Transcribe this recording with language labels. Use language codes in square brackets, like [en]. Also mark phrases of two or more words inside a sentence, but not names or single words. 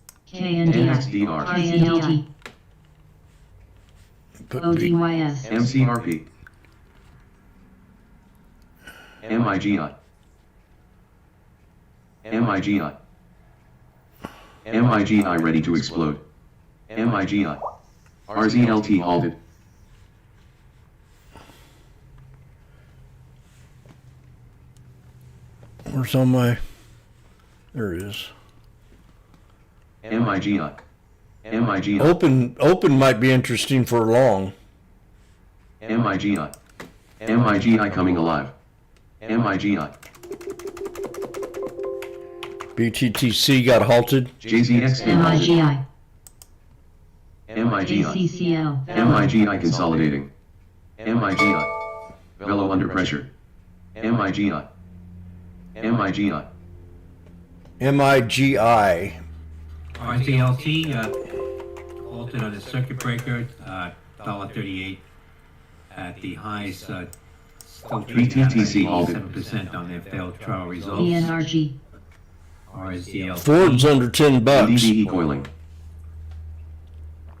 [en] KNDR, NXDR, KZLT, Put ODYS, MCRP, MIGI, MIGI, MIGI ready to explode, MIGI, RZLT halted, Where's on my? There it is. MIGI, MIGI, Open might be interesting for long. MIGI, MIGI coming alive, MIGI, BTTC got halted. JZX halted, MIGI, MIGI, ACCL, MIGI consolidating, MIGI, Velo under pressure, MIGI, MIGI, MIGI. RZLT, halted on the circuit breaker, $1.38 at the highs, still BTTC halted. 7% on their failed trial results. ENRG, RZLT. Ford's under $10. DDE coiling, No, it